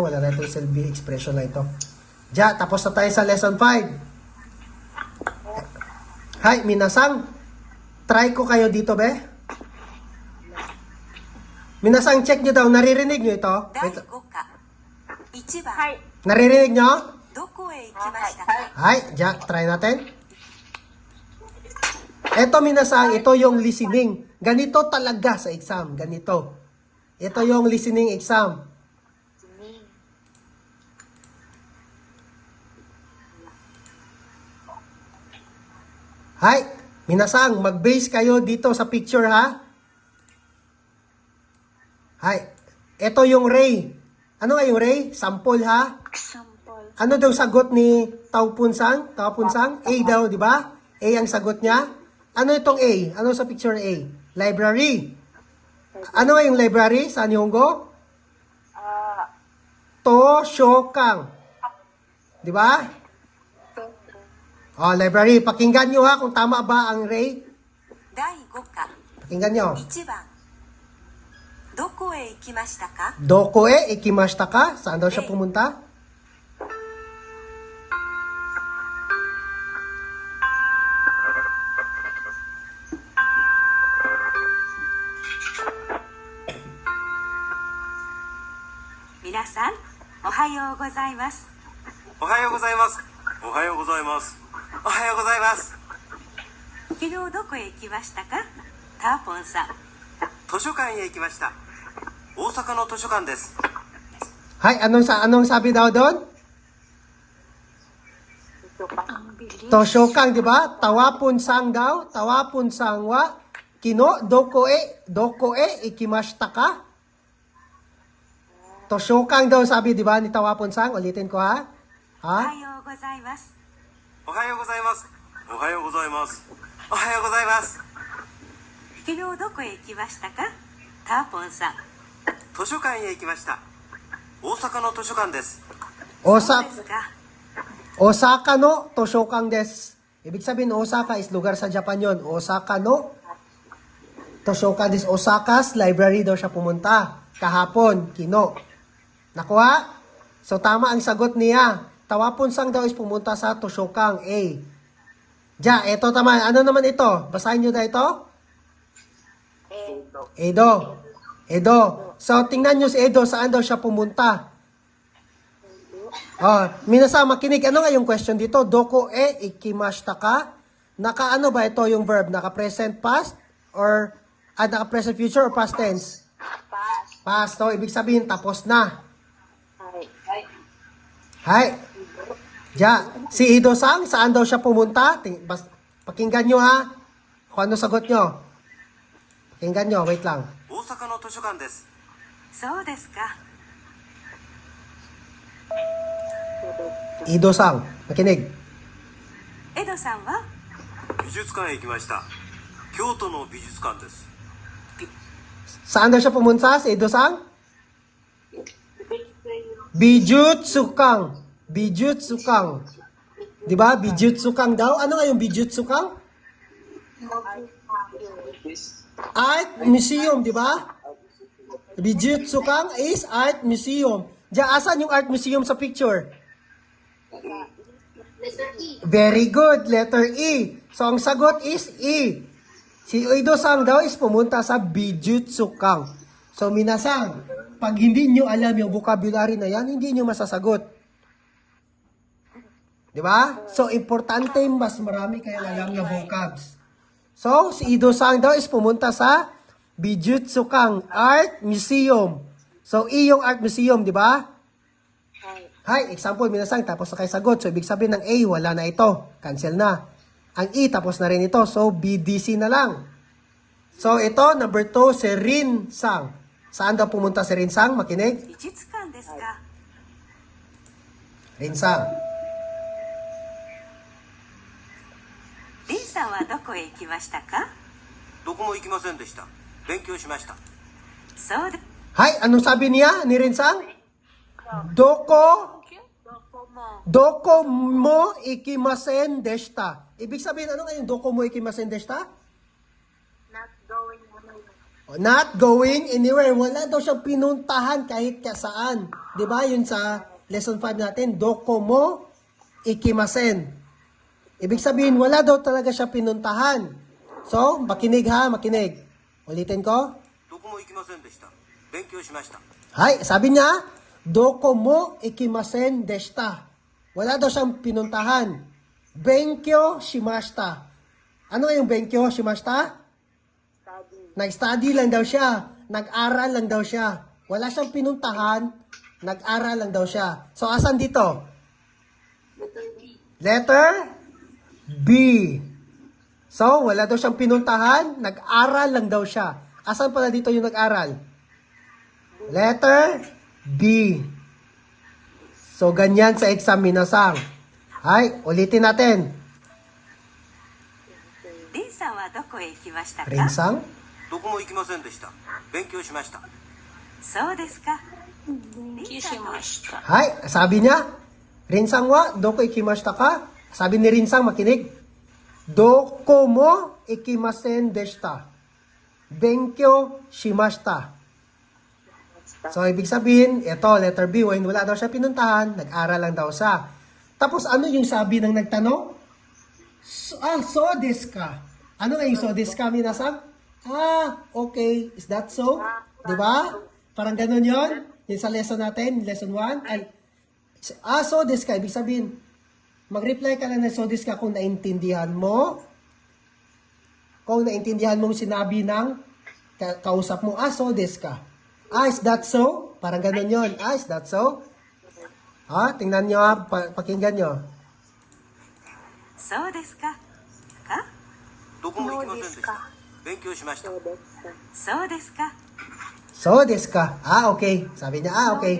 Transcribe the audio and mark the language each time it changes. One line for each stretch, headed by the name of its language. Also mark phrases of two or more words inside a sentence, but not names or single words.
Filipino: Wala na itong
English: self expression
Filipino: na ito. Ja, tapos na tayo sa lesson 5. Hay, minasang. Try ko kayo dito, be. Minasang, check nyo daw. Naririnig nyo ito?
Japanese: 第
Filipino: Wait.
Japanese: 5 課1番、
Filipino: Naririnig nyo?
Japanese: どこへ行きましたか？
Filipino: Hay, ja, try natin. Ito, minasang, ito yung listening. Ganito talaga sa exam. Ganito. Ito yung listening exam. Hay, minasang, mag-base kayo dito sa picture, ha? Hay, ito yung ray. Ano nga yung ray? Sample, ha? Example. Ano daw sagot ni Taupunsang? Taupunsang? A daw, di ba? A ang sagot niya. Ano itong A? Ano sa picture A? Library. Ano nga yung library sa Nihongo? Toshokang. Di ba? Oh, library. Pakinggan nyo, ha, kung tama ba ang Ray.
Japanese: 第5課
Filipino: Pakinggan nyo.
Japanese: 1 番、どこへ行きましたか？どこ行きましたか?
Filipino: Saan daw siya pumunta?
Japanese: 皆さん、おはようございます。おはようございます。おはようございます。おはようございます。昨日どこへ行きましたか？ターポンさん。図書館へ行きました。大阪の図書館です。
Filipino: Hay, anong sabi daw doon? Ang bilis. Toshokang, di ba? Tawapunsang daw. Tawapunsang wa.
Japanese: 昨日、どこ行きましたか?
Filipino: Toshokang daw sabi, di ba, ni Tawapunsang? Ulitin ko, ha?
Japanese: おは
Filipino: Ha?
Japanese: ようございます。おはようございます。おはようございます。おはようございます。昨日どこへ行きましたか？ターポンさん。図書館へ行きました。大阪の図書館です。そうですか。大阪の図書館です.
Filipino: Ibig sabihin, Osaka is lugar sa Japan yon.
Japanese: 大阪の図書館です
English: Osaka's library
Filipino: daw siya pumunta. Kahapon, kino. Nakuha? So, tama ang sagot niya. Tawapon sang daw is pumunta sa Toshokang A. Ja, eto tama. Ano naman ito? Basahin nyo na ito? Edo. Edo. So, tingnan nyo si Edo. Saan daw siya pumunta? Oh, minasa makinig. Ano nga yung question dito?
Japanese: どこへ行きましたか?
Filipino: Naka-ano ba ito yung verb? Naka-
English: present past?
Filipino: Or naka-
English: present future or past tense?
Filipino: Pass. Past. So, ibig sabihin, tapos na. Hi. Hay. Ja, si Ido-sang, saan daw siya pumunta? Pakinggan nyo ha. Kung ano sagot nyo. Pakinggan nyo, wait lang.
Japanese: 大阪の図書館です。そうですか。
Filipino: Ido-sang, makinig.
Japanese: エドさんは美術館へ行きました。京都の美術館です。
Filipino: Saan daw siya pumunta, si Ido-sang? Bijutsukang. Bijutsukang. Di ba? Bijutsukang daw. Ano nga yung Bijutsukang?
English: Art museum,
Filipino: di ba? Bijutsukang is
English: art museum.
Filipino: Diyan, asan yung
English: art museum
Filipino: sa picture? Very good. Letter E. So, ang sagot is E. Si Ido-sang daw is pumunta sa Bijutsukang. So, minasang, pag hindi nyo alam yung vocabulary na yan, hindi nyo masasagot. Di ba? So, importante mas marami kayong alam na vocabs. So, si Ido-sang daw is pumunta sa Bijutsukang
English: Art Museum.
Filipino: So, E yung
English: Art Museum,
Filipino: di ba? Hi, example, minasang, tapos na kayo sagot. So, ibig sabihin ng A, wala na ito. Cancel na. Ang E, tapos na rin ito. So, BDC na lang. So, ito, number 2, si Rin-sang. Saan daw pumunta si Rin-sang? Makinig.
Japanese: 美術館ですか。
Filipino: Rin-sang.
Japanese: リンさんはどこへ行きましたか。どこも行きませんでした。勉強しました。そうで
Filipino: Hi, anong sabi niya ni Rin-sang?
Japanese: どこも行きませんでした.
Filipino: Ibig sabihin, ano nga yung
Japanese: どこも行きませんでした?
English: Not going anywhere. Not going anywhere.
Filipino: Wala daw siyang pinuntahan kahit saan. Di ba? Yun sa lesson 5 natin.
Japanese: どこも行きません.
Filipino: Ibig sabihin, wala daw talaga siya pinuntahan. So, makinig ha, makinig. Ulitin ko.
Japanese: どこも行きませんでした。勉強しました。
Filipino: Hay, sabi niya,
Japanese: どこも行きませんでした.
Filipino: Wala daw siyang pinuntahan.
Japanese: 勉強しました.
Filipino: Ano nga yung
Japanese: 勉強しました?
Filipino: Nag-study lang daw siya. Nag-aral lang daw siya. Wala siyang pinuntahan. Nag-aral lang daw siya. So, asan dito? Letter B. So, wala daw siyang pinuntahan. Nag-aral lang daw siya. Asan pala dito yung nag-aral? Letter B. So, ganyan sa exam, minasang. Hay, ulitin natin. リンさんはどこへ行きましたか。 Rinsang. どこも行きませんでした。勉強しました。そうですか。リンさんは Hay, sabi niya, Rinsang wa,
Japanese: どこ行きましたか?
Filipino: Sabi ni Rinsang, makinig.
Japanese: どこも行きませんでした. 勉強しました.
Filipino: So, ibig sabihin, ito, letter B, when wala daw siya pinuntahan, nag-aral lang daw siya. Tapos, ano yung sabi ng nagtanong?
Japanese: そうですか.
Filipino: Ano nga yung
Japanese: そうですか,
Filipino: minasang?
English: Okay. Is that so?
Filipino: Diba? Parang ganun yon. Yung sa lesson natin, lesson 1.
Japanese: そうですか.
Filipino: Ibig sabihin, mag-reply ka lang ng
Japanese: そうですか
Filipino: kung naintindihan mo. Kung naintindihan mo sinabi ng kausap mo,
Japanese: そうですか.
English: Is that so?
Filipino: Parang ganun yon.
English: Is that so?
Filipino: Tingnan nyo pakinggan nyo.
Japanese: そうですか。か。どこも行きませんでした。勉強しました。そうですか。そうですか. Okay.
Filipino: Sabi niya, okay.